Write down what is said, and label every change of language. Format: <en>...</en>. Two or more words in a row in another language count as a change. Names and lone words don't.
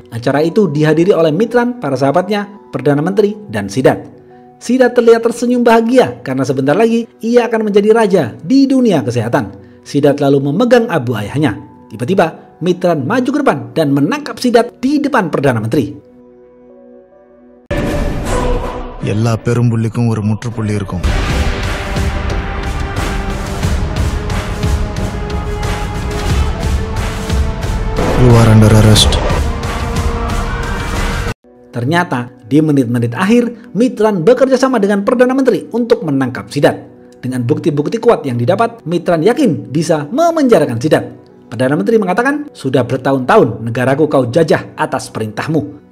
<id>Acara itu dihadiri oleh Mitran, para sahabatnya, Perdana Menteri, dan Sidat. Sidat terlihat tersenyum bahagia karena sebentar lagi ia akan menjadi raja di dunia kesehatan. Sidat lalu memegang abu ayahnya. Tiba-tiba, Mitran maju ke depan dan menangkap Sidat di depan Perdana Menteri.</id> <ta>எல்லா பெரும்புள்ளிக்கும் ஒரு முற்றுப்புள்ளி இருக்கும்.</ta> <en>You are under arrest.</en> <id>Ternyata di menit-menit akhir, Mitran bekerja sama dengan Perdana Menteri untuk menangkap Sidat. Dengan bukti-bukti kuat yang didapat, Mitran yakin bisa memenjarakan Sidat. Perdana Menteri mengatakan, sudah bertahun-tahun negaraku kau jajah atas perintahmu.</id>